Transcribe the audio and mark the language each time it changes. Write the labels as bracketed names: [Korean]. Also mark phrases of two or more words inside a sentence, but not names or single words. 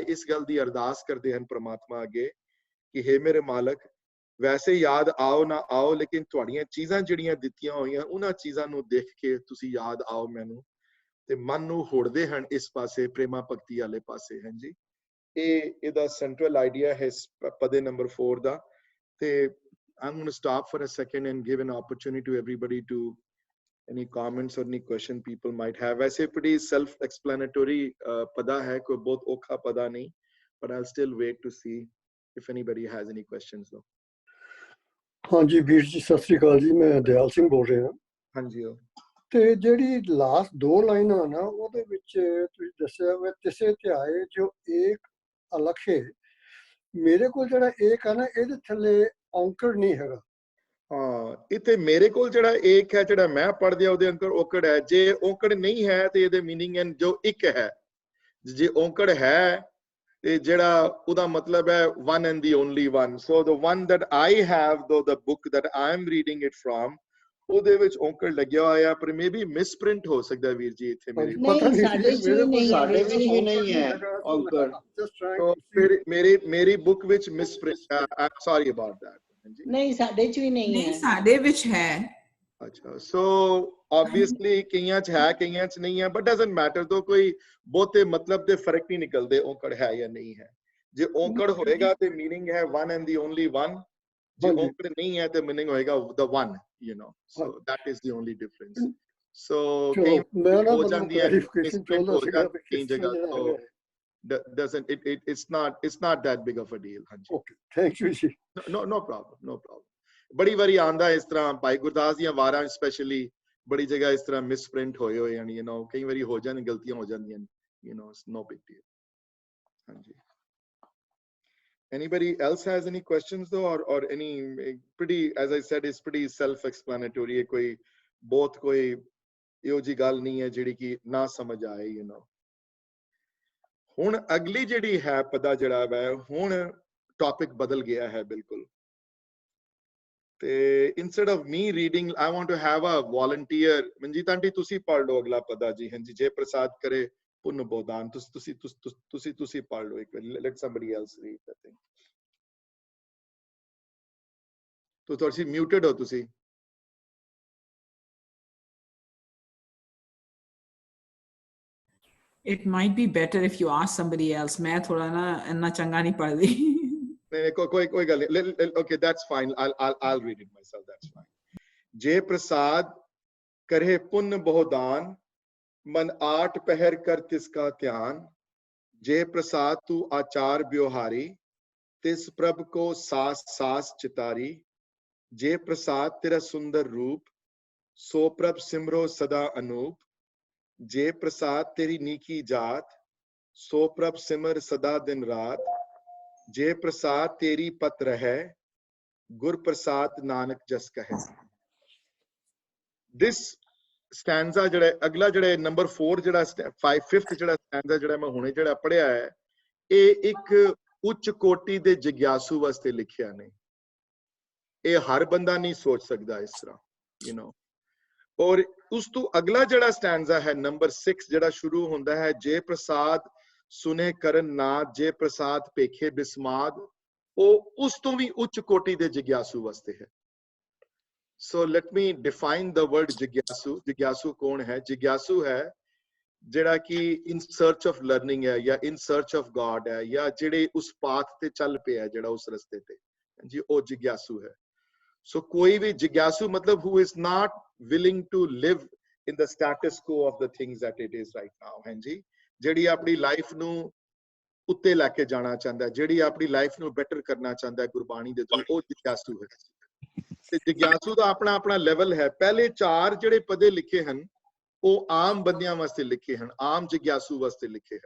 [Punjabi] ਇਸ ਗੱਲ ਦੀ ਅਰਦਾਸ ਕਰਦੇ ਹਨ ਪ੍ਰਮਾਤਮਾ ਅੱਗੇ ਕਿ ਹੇ ਮੇਰੇ ਮਾਲਕ, ਵੈਸੇ ਯਾਦ ਆਓ ਨਾ ਆਓ, ਲੇਕਿਨ ਤੁਹਾਡੀਆਂ ਚੀਜ਼ਾਂ ਜਿਹੜੀਆਂ ਦਿੱਤੀਆਂ ਹੋਈਆਂ ਉਹਨਾਂ ਚੀਜ਼ਾਂ ਨੂੰ ਦੇਖ ਕੇ ਤੁਸੀਂ ਯਾਦ ਆਓ ਮੈਨੂੰ। ਤੇ ਮਨ ਨੂੰ ਹੋੜਦੇ ਹਨ ਇਸ ਪਾਸੇ, ਪ੍ਰੇਮਾ ਭਗਤੀ ਵਾਲੇ ਪਾਸੇ। ਹਾਂਜੀ, ਇਹ ਇਹਦਾ [English] central idea [Punjabi] ਹੈ ਪਦੇ ਨੰਬਰ 4 ਦਾ। [English] ਤੇ I'm going to stop for a second and give an opportunity to everybody to any comments or any question people might have. [Punjabi] वैसे [English] pretty self-explanatory [Punjabi] ਪਦਾ ਹੈ, ਕੋਈ ਬਹੁਤ ਔਖਾ ਪਦਾ ਨਹੀਂ, [English] but I'll still wait to see if anybody has any questions though. [Punjabi] ਹਾਂ ਜੀ ਵੀਰ ਜੀ, ਸਤਿ ਸ੍ਰੀ ਅਕਾਲ ਜੀ, ਮੈਂ ਦਿਆਲ ਸਿੰਘ ਬੋਲ ਰਿਹਾ। ਹਾਂਜੀ, ਤੇ ਜਿਹੜੀ ਲਾਸਟ 2 ਲਾਈਨਾਂ ਨਾ ਉਹਦੇ ਵਿੱਚ ਤੁਸੀਂ ਦੱਸਿਆ ਵੇ ਤਿਸੇ ਧਿਆਏ ਜੋ ਏਕ ਅਲਖੇ, ਮੇਰੇ ਕੋਲ ਜਿਹੜਾ ਏਕ ਹੈ ਨਾ ਇਹਦੇ ਥੱਲੇ ਔਂਕੜ ਨਹੀਂ ਹੈਗਾ। ਹਾਂ, ਇੱਥੇ ਮੇਰੇ ਕੋਲ ਜਿਹੜਾ ਏਕ ਹੈ, ਜਿਹੜਾ ਮੈਂ ਪੜ੍ਹਦਿਆ ਉਹਦੇ ਅੰਦਰ ਔਕੜ ਹੈ। ਜੇ ਔਕੜ ਨਹੀਂ ਹੈ ਤੇ ਇਹਦੇ ਮੀਨਿੰਗ ਹੈ ਜੋ ਇੱਕ ਹੈ। ਜੇ ਔਕੜ ਹੈ ਤੇ ਜਿਹੜਾ ਉਹਦਾ ਮਤਲਬ ਹੈ [English] one and the only one. So the one that I have, though the book that I am reading it from, [Punjabi] ਉਹਦੇ ਵਿੱਚ ਔਕੜ ਲੱਗਿਆ ਹੋਇਆ, ਪਰ [English] maybe misprint [Punjabi] ਹੋ ਸਕਦਾ ਵੀਰ ਜੀ ਇੱਥੇ ਮੇਰੇ ਕੋਲ। ਨਹੀਂ, ਸਾਡੇ ਚ ਵੀ ਨਹੀਂ ਹੈ ਔਕੜ। So ਮੇਰੀ ਬੁੱਕ ਵਿੱਚ ਮਿਸਪ੍ਰਿੰਟ, [English] I'm sorry about that. [Punjabi] ਨਹੀਂ, ਸਾਡੇ ਚ ਵੀ ਨਹੀਂ ਹੈ। ਸਾਡੇ ਵਿੱਚ ਹੈ। ਅੱਛਾ, ਸੋ ਆਬਵੀਅਸਲੀ ਕਈਆਂ ਚ ਹੈ, ਕਈਆਂ ਚ ਨਹੀਂ ਹੈ, [English] but doesn't matter. [Punjabi] ਤੋਂ ਕੋਈ ਬਹੁਤੇ ਮਤਲਬ ਦੇ ਫਰਕ ਨਹੀਂ ਨਿਕਲਦੇ ਔਕੜ ਹੈ ਜਾਂ ਨਹੀਂ ਹੈ। ਜੇ ਔਕੜ ਹੋਏਗਾ ਤੇ ਮੀਨਿੰਗ ਹੈ [English] one and the only one, [Punjabi] ਜੇ ਔਕੜ ਨਹੀਂ ਹੈ ਤੇ ਮੀਨਿੰਗ ਹੋਏਗਾ [English] the one, you know. So that is the only difference. So [Punjabi] ਕਈ ਹੋ ਜਾਂਦੀ ਹੈ ਕਈ ਜਗ੍ਹਾ ਤੋਂ [English] doesn't it's not that big of a deal. Okay, thank you ji. No problem. [Punjabi] ਬੜੀ ਵਾਰੀ ਆਂਦਾ ਇਸ ਤਰ੍ਹਾਂ, ਭਾਈ ਗੁਰਦਾਸ ਦੀਆਂ ਵਾਰਾਂ ਸਪੈਸ਼ਲੀ ਬੜੀ ਜਗ੍ਹਾ ਇਸ ਤਰ੍ਹਾਂ ਮਿਸਪ੍ਰਿੰਟ ਹੋਏ ਹੋਏ ਹਨ, [English] you know, [Punjabi] ਕਈ ਵਾਰੀ ਹੋ ਜਾਂਦੀਆਂ ਗਲਤੀਆਂ ਹੋ ਜਾਂਦੀਆਂ, [English] you know, it's no big deal. ਹਾਂਜੀ, anybody else has any questions though, or any pretty, as I said, is pretty self-explanatory. [Punjabi] ਕੋਈ ਬਹੁਤ ਕੋਈ ਇਹੋ ਜੀ ਗੱਲ ਨਹੀਂ ਹੈ ਜਿਹੜੀ ਕਿ ਨਾ ਸਮਝ ਆਏ, [English] you know. [Punjabi] ਹੁਣ ਅਗਲੀ ਜਿਹੜੀ ਹੈ ਪਦਾ ਜਿਹੜਾ ਹੈ, ਹੁਣ ਟੌਪਿਕ ਬਦਲ ਗਿਆ ਹੈ ਬਿਲਕੁਲ। [English] ਤੇ instead of me reading, I want to have a volunteer. [Punjabi] ਮਨਜੀਤ ਆਂਟੀ ਤੁਸੀਂ ਪੜ੍ਹ ਲਓ ਅਗਲਾ ਪਦਾ ਜੀ। ਹਾਂਜੀ, ਜੇ ਪ੍ਰਸਾਦ ਕਰੇ ਪੁੰਨ ਬੋਦਾਨ, ਤੁਸੀਂ ਪੜ੍ਹ ਲਓ ਇੱਕ ਵਾਰ। [English] Let somebody else read that thing. [Punjabi] ਤੁਸੀਂ ਮਿਊਟਡ ਹੋ ਤੁਸੀਂ। [English] It might be better if you ask somebody else. [Punjabi] ਮੈਂ ਥੋੜਾ ਨਾ ਇਤਨਾ ਚੰਗਾ ਨਹੀਂ ਪੜ੍ਹ ਰਹੀ। ਨਹੀਂ, ਕੋਈ ਗੱਲ ਨਹੀਂ। [English] Okay, that's fine. I'll read it myself. That's fine. [Punjabi] ਜੇ ਪ੍ਰਸਾਦ ਕਰੇ ਪੁੰਨ ਬਹੁਦਾਨ, ਮਨ 8 ਪਹਰ ਕਰ ਤਿਸਕਾ ਧਿਆਨ। ਜੇ ਪ੍ਰਸਾਦ ਤੂ ਆਚਾਰ ਬਿਉਹਾਰੀ, ਤਿਸ ਪ੍ਰਭ ਕਉ ਸਾਸ ਸਾਸ ਚਿਤਾਰੀ। ਜੇ ਪ੍ਰਸਾਦ ਤੇਰਾ ਸੁੰਦਰ ਰੂਪ, ਸੋ ਪ੍ਰਭ ਸਿਮਰੋ ਸਦਾ ਅਨੂਪ। ਜੇ ਪ੍ਰਸਾਦ ਤੇਰੀ ਨੀਕੀ ਜਾਤ, ਸੋ ਪ੍ਰਭ ਸਿਮਰ ਸਦਾ ਦਿਨ ਰਾਤ। ਜੇ ਪ੍ਰਸਾਦ ਤੇਰੀ ਪਤ ਰਹੇ, ਗੁਰ ਪ੍ਰਸਾਦ ਨਾਨਕ ਜਸ ਕਹੇ। [English] This stanza [Punjabi] ਜਿਹੜਾ ਅਗਲਾ ਜਿਹੜਾ ਨੰਬਰ 4 ਜਿਹੜਾ 5th ਜਿਹੜਾ ਸਟੈਂਜ਼ਾ ਜਿਹੜਾ ਮੈਂ ਹੁਣੇ ਜਿਹੜਾ ਪੜਿਆ ਹੈ, ਇਹ ਇੱਕ ਉੱਚ ਕੋਟੀ ਦੇ ਜਿਗਿਆਸੂ ਵਾਸਤੇ ਲਿਖਿਆ ਨੇ। ਇਹ ਹਰ ਬੰਦਾ ਨਹੀਂ ਸੋਚ ਸਕਦਾ ਇਸ ਤਰ੍ਹਾਂ, [English] you know. [Punjabi] ਔਰ ਉਸ ਤੋਂ ਅਗਲਾ ਜਿਹੜਾ ਸਟੈਂਜ਼ਾ ਹੈ ਨੰਬਰ 6 ਜਿਹੜਾ ਸ਼ੁਰੂ ਹੁੰਦਾ ਹੈ, ਜੇ ਪ੍ਰਸਾਦ ਸੁਨੇ ਕਰਨ ਨਾਦ, ਜੇ ਪ੍ਰਸਾਦ ਪੇਖੇ ਬਿਸਮਾਦ, ਉਹ ਉਸ ਤੋਂ ਵੀ ਉੱਚ ਕੋਟੀ ਦੇ ਜਿਗਿਆਸੂ ਵਾਸਤੇ ਹੈ। [English] So let me define the word jigyasu. [Punjabi] Jigyasu ਕੌਣ ਹੈ? Jigyasu ਹੈ ਜਿਹੜਾ ਕਿ [English] in search of learning [Punjabi] ਹੈ, ਜਾਂ [English] in search of God [Punjabi] ਹੈ, ਜਾਂ ਜਿਹੜੇ ਉਸ ਪਾਥ ਤੇ ਚੱਲ ਪਿਆ ਜਿਹੜਾ ਉਸ ਰਸਤੇ ਤੇ, ਜੀ ਉਹ ਜਿਗਿਆਸੂ ਹੈ। [English] So [Punjabi] ਕੋਈ ਵੀ ਜਿਗਿਆਸੂ ਮਤਲਬ [English] who is not willing to live in the status quo of the things that it is right now, [Punjabi] ਹਾਂਜੀ, ਜਿਹੜੀ ਆਪਣੀ ਲਾਈਫ ਨੂੰ ਉੱਤੇ ਲੈ ਕੇ ਜਾਣਾ ਚਾਹੁੰਦਾ, ਜਿਹੜੀ ਆਪਣੀ ਲਾਈਫ ਨੂੰ ਬੈਟਰ ਕਰਨਾ ਚਾਹੁੰਦਾ ਗੁਰਬਾਣੀ ਦੇ ਥਰੂ, ਉਹ ਜਿਗਿਆਸੂ ਹੈ। ਤੇ ਜਿਗਿਆਸੂ ਦਾ ਆਪਣਾ ਆਪਣਾ ਲੈਵਲ ਹੈ। ਪਹਿਲੇ 4 ਜਿਹੜੇ ਪਦੇ ਲਿਖੇ ਹਨ ਉਹ ਆਮ ਬੰਦਿਆਂ ਵਾਸਤੇ ਲਿਖੇ ਹਨ, ਆਮ ਜਿਗਿਆਸੂ ਵਾਸਤੇ ਲਿਖੇ ਹਨ।